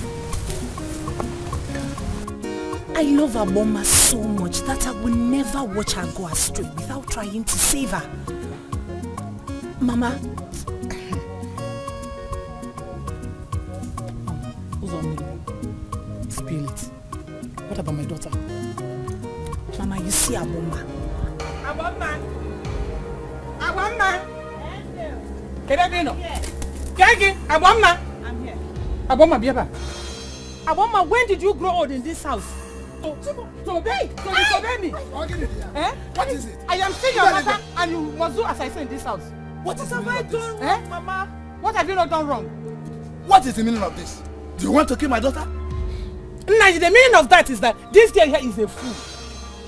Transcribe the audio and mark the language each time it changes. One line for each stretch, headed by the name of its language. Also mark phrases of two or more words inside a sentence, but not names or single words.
English: I love Aboma so much that I will never watch her go astray without trying to save her. Mama. Spill it. What about my daughter? Mama, you see Aboma. Aboma! Aboma! Kedabino! Kegi! Aboma! I'm here. Aboma, Biaba. Aboma, when did you grow old in this house? To obey me. Eh? What is it? I am still your mother and you must do as I say in this house. What is the have meaning I of this? done wrong, Mama? What have you not done wrong? What is the meaning of this? Do you want to kill my daughter? Nah, the meaning of that is that this girl here is a fool.